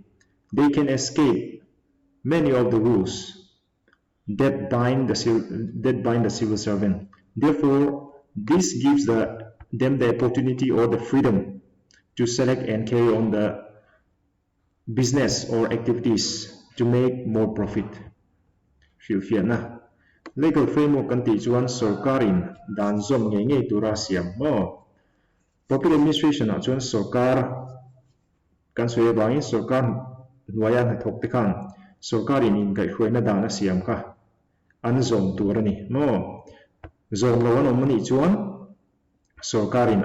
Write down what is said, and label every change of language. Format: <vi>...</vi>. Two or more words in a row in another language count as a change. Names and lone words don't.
<en>They can escape many of the rules that bind the civil servant. Therefore, this gives them the opportunity or the freedom to select and carry on the business or activities to make more profit. Legal framework</en> <lus>kan ti chuan sarkarin dan zom nge nge tura siam mo</lus> <en>public administration</en> <lus>a chuan sarkar kan soi bangin sarkar nuaya na thok te khan sarkarin in kai hruaina dana siam kha an zom turani mo zom lo an omani chuan sarkarin</lus>